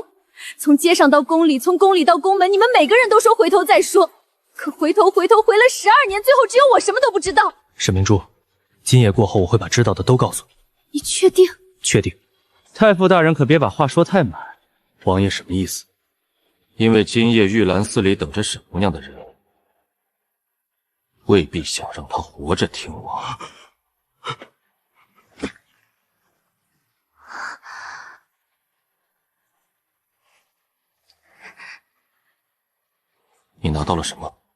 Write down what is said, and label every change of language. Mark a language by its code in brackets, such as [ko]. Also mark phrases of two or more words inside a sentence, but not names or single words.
[zh] 從街上到宮裡，從宮裡到宮門，你們每個人都說回頭再說。可回頭回了12年，最後只有我什麼都不知道。沈明珠，今夜過後，我會把知道的都告訴你。你確定？確定。太傅大人可別把話說太滿。王爺什麼意思？因為今夜玉蘭寺裡等着沈姑娘的人，未必想讓她活着聽王。你拿到了什麼？